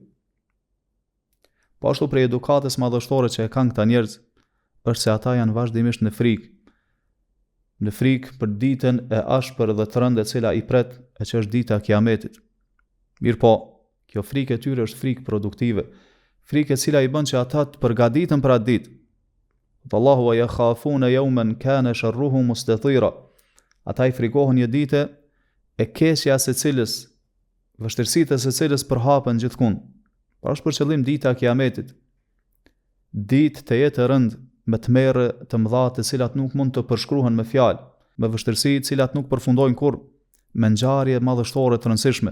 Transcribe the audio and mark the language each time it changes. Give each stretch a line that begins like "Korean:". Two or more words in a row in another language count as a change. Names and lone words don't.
Albanian: Po ashtu prej edukatës madhështore që e kanë këta njerëz është se ata janë vazhdimisht në frikë për ditën e ashpër dhe të rëndë e cila I pret, e që është dita e Kiametit. Mirë po, kjo frikë e tyre është frikë produktive, frikë e cila I bën që ata të përgatiten për atë ditë.
Arabic: الله ويخافون يوما كان شره مستطيرا.
Albanian: Ata I frikohen një ditë e keqja së cilës, vështirësitë së cilës përhapen gjithkund. Pra është për qëllim dita e Kiametit. Ditë të jetë e rëndë me tmerre të mëdha të cilat nuk mund të përshkruhen me fjalë, me vështirësi të cilat nuk përfundojnë kurrë, me ngjarje madhështore të rëndësishme.